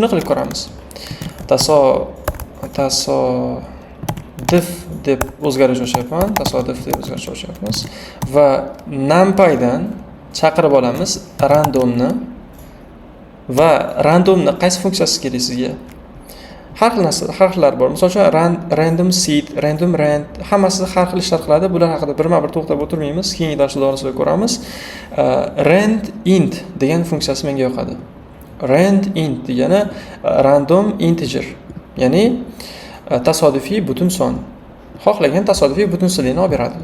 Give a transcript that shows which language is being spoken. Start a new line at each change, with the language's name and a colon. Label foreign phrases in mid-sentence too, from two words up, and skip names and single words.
Uzbek: Shuni qilib ko'ramiz. diff deb o'zgartirish ochyapman, tasodif deb o'zgartirish ochyapmiz va numpydan chaqirib olamiz randomni va randomni qaysi funksiyasi kerak sizga? Har xillar bor. Misol uchun
English: random seed, random rand,
Uzbek: hammasi har xil ishlar qiladi. Bular haqida birma-bir to'xtab o'tirmaymiz. Keyingi darslar doirasida ko'ramiz. Rand int degan funksiyasi menga yoqadi. Rand int degani
English: random integer,
Uzbek: ya'ni tasodifiy butun son. Xohlagan tasodifiy butun sonini olib beradi.